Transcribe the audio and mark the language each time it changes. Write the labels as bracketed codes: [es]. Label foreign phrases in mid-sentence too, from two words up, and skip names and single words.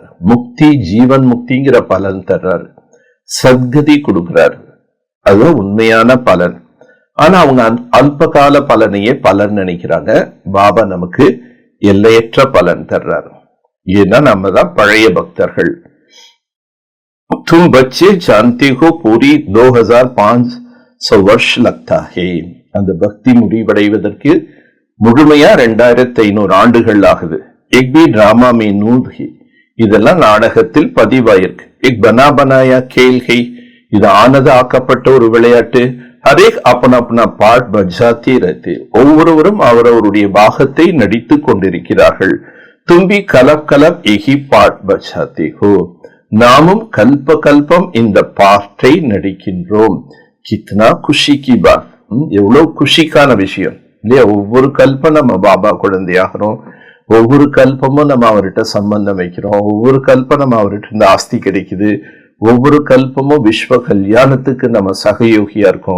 [ta] முக்தி, ஜீவன் முக்திங்கிற பலன் தர்றார். சத்கதி கொடுக்கிறார். அதுதான் உண்மையான பலன். ஆனா அவங்க அல்பகால பலனையே பலன் நினைக்கிறாங்க. பாபா நமக்கு எல்லையற்ற பலன் தர்றாரு. ஏன்னா நம்ம தான் பழைய பக்தர்கள். [hi] तुम बच्चे जानते हो पूरी 2500 वर्ष लगता है. [ta] அந்த பக்தி முடிவடைவதற்கு முழுமையா 2500 ஆண்டுகள் ஆகுது. [hi] एक भी ड्रामा में नूद है. [ta] இதெல்லாம் நாடகத்தில் பதிவாயிருக்கு. [hi] एक बना बनाया खेल है. [ta] இது ஆனது ஆக்கப்பட்ட ஒரு விளையாட்டு. [hi] ஹரேக் अपना पार्ट बजाते रहते. [ta] ஒவ்வொருவரும் அவரவருடைய பாகத்தை நடித்துக் கொண்டிருக்கிறார்கள். [hi] तुम भी कलप कलप एक ही पार्ट बजाते हो. [ta] நாமும் கல்ப கல்பம் இந்த பாட்டை நடிக்கின்றோம். [hi] कितनी खुशी की बात. [ta] எவ்வளவு குஷிக்கான விஷயம் இல்லையா? ஒவ்வொரு கல்பம் நம்ம பாபா குழந்தையாகிறோம். ஒவ்வொரு கல்பமும் நம்ம அவர்கிட்ட சம்பந்தம் வைக்கிறோம். ஒவ்வொரு கல்பம் நம்ம அவர்கிட்ட இந்த ஆஸ்தி கிடைக்குது. ஒவ்வொரு கல்பமும் விஸ்வ கல்யாணத்துக்கு நம்ம சகயோகியா இருக்கோம்.